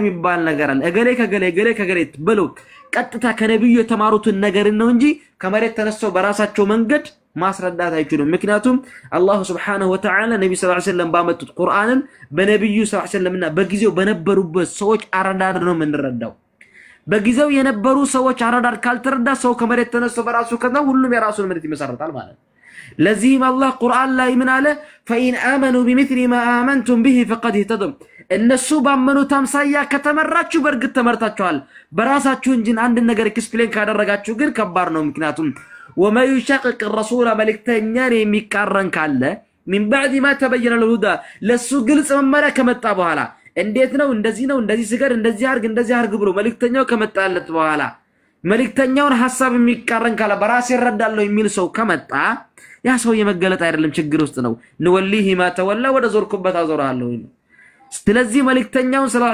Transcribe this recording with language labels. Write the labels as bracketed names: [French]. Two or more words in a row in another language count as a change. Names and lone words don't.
[Amharic] የሚባል ነገር አለ። እገሌ ከገሌ ብለው ቀጥታ ከነብዩ የተማሩትን ነገር ነው እንጂ ከመሬት ተነስተው በራሳቸው መንገድ ማስረዳት አይችሉም። ምክንያቱም አላህ [Arabic] سبحانه وتعالى [Amharic] ነብዩ [Arabic] صلى الله عليه وسلم [Amharic] ባመጡት ቁርአንን በነብዩ [Arabic] صلى الله عليه وسلم [Amharic] በጊዜው በነበሩበት ሰዎች አረዳድ ነው የምንረዳው። በጊዜው የነበሩ ሰዎች አረዳድ ካልተረዳ ሰው ከመሬት ተነስቶ በራሱ ከዛ ሁሉም የራሱን መልእክት ይመሰርታል ማለት ነው። ለዚህም አላህ ቁርአን ላይ ምን አለ? [Arabic] فإن آمنوا بمثل ما آمنتم به فقد اهتدوا [Amharic] እነሱ ባመኑት አምሳያ ከተመራችሁ በርግጥ ተመርታችኋል። በራሳችሁ እንጂ አንድ ነገር ኤክስፕሌን ካደረጋችሁ ግን ከባድ ነው። ምክንያቱም [Arabic] وما يشقق الرسول [Amharic] መልእክተኛን የሚቃረን ካለ [Arabic] من بعد ما تبين الهدى [Amharic] ለሱ ግልጽ መመሪያ ከመጣ በኋላ እንዴት ነው እንደዚህ ስገድ እንደዚህ አርግ ብሎ መልእክተኛው ከመጣለት በኋላ መልእክተኛውን ሐሳብ የሚቃረን ካለ በራስ ይረዳለው የሚል ሰው ከመጣ ያ ሰው የመገለጥ አይደለም ችግር ውስጥ ነው። [Arabic] نوله ما تولى [Amharic] ወደ ዞርኩበት አዞራለሁ። ስለዚህ መልእክተኛውን ሰለላሁ